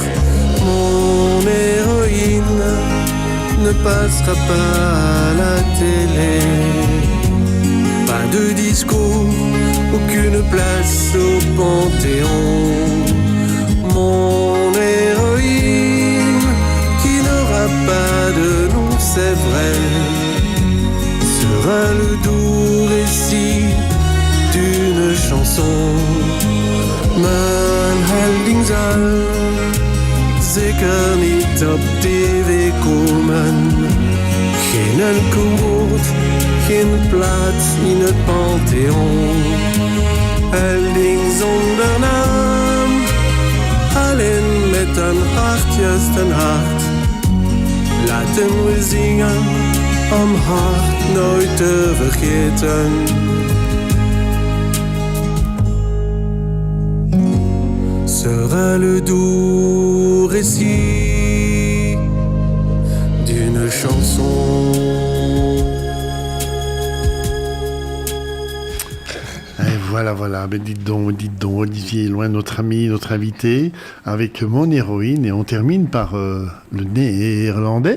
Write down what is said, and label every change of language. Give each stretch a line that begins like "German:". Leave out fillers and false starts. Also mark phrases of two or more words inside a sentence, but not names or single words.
French: Mon héroïne ne passera pas à la télé, pas de discours, aucune place au Panthéon. Mon héroïne qui n'aura pas de nom, c'est vrai, sera le doux récit d'une chanson.
Dutch: Mijn helding zal zeker niet op tv komen. Geen enkel woord, geen plaats in het Pantheon. Helding zonder naam, alleen met een hart, juist een hart. Laten we zingen om hart nooit te vergeten.
French: Sera le doux récit d'une chanson. Voilà, ben dites donc, Olivier, loin notre ami, notre invité, avec Mon héroïne, et on termine par le néerlandais.